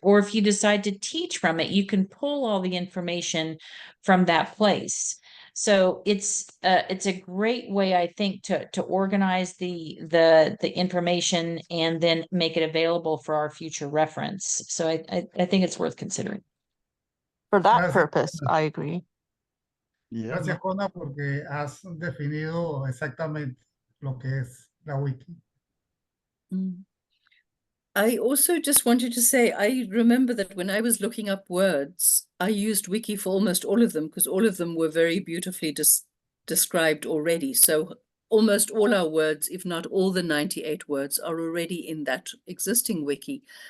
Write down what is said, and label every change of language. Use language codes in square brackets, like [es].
[en] Or if you decide to teach from it, you can pull all the information from that place. So it's a great way, I think, to organize the information and then make it available for our future reference. So I think it's worth considering. For that [es] Gracias, [en] purpose, I agree. Yeah. [es] gracias, Kona, porque has definido exactamente lo que es la wiki. [en] I also just wanted to say, I remember that when I was looking up words, I used Wiki for almost all of them because all of them were very beautifully described already. So almost all our words, if not all the 98 words, are already in that existing Wiki.